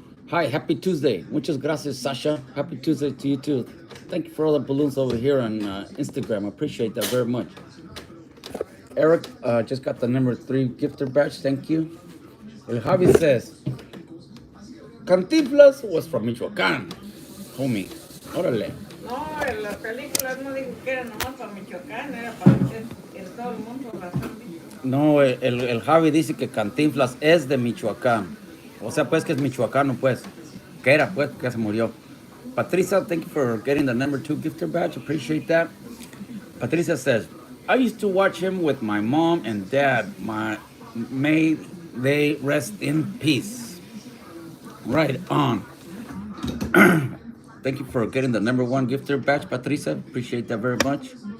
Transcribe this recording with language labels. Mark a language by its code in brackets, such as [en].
[en] Hi, happy Tuesday. [es] Muchas gracias, [en] Sasha. Happy Tuesday to you too. Thank you for all the balloons over here on Instagram. I appreciate that very much. Eric just got the number 3 gifter badge. Thank you. El Javi says, Cantinflas was from Michoacán. [es] Homie. Órale. No, en las películas no digo que era nomás para Michoacán, era para en todo el mundo las han dicho. No, el Javi dice que Cantinflas es de Michoacán. O sea, pues que es michoacano, pues. Que era, pues, que se murió. [en] Patricia, thank you for getting the number 2 gifter badge. Appreciate that. Patricia says, I used to watch him with my mom and dad. May they rest in peace. Right on. Thank you for getting the number 1 gifter badge, Patricia. Appreciate that very much.